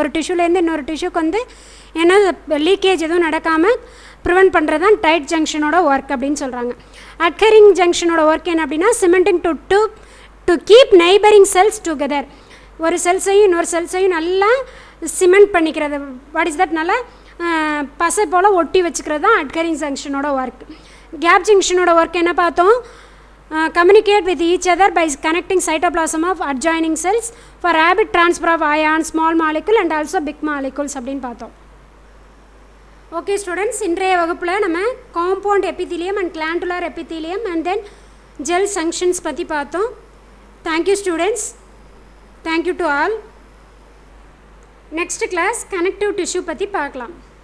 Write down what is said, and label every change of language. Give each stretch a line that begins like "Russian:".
Tamil: ஒரு டிஷ்யூலேருந்து இன்னொரு டிஷ்யூக்கு வந்து ஏன்னா லீக்கேஜ் எதுவும் நடக்காமல் ப்ரிவெண்ட் பண்ணுறது தான் டைட் ஜங்ஷனோட ஒர்க் அப்படின்னு சொல்கிறாங்க. அட்ஹெரிங் ஜங்ஷனோட ஒர்க் என்ன அப்படின்னா,
English: Cementing to keep neighbouring cells together.
Tamil: ஒரு செல்ஸையும் இன்னொரு செல்ஸையும் நல்லா சிமெண்ட் பண்ணிக்கிறது.
English: what is that,
Tamil: நல்லா பசை போல் ஒட்டி வச்சுக்கிறது தான் அட்ஹெரிங் ஜங்ஷனோட ஒர்க். கேப் ஜங்ஷனோட ஒர்க் என்ன பார்த்தோம்,
English: communicate with each other by connecting cytoplasm of adjoining cells for rapid transfer of ions, small molecule and also big molecules
Tamil: அப்படின்னு பார்த்தோம். ஓகே ஸ்டூடெண்ட்ஸ், இன்றைய வகுப்பில் நம்ம compound epithelium and glandular epithelium and then gel functions பற்றி பார்த்தோம்.
English: Thank you students, thank you to all.
Tamil: Next class connective tissue பற்றி பார்க்கலாம்.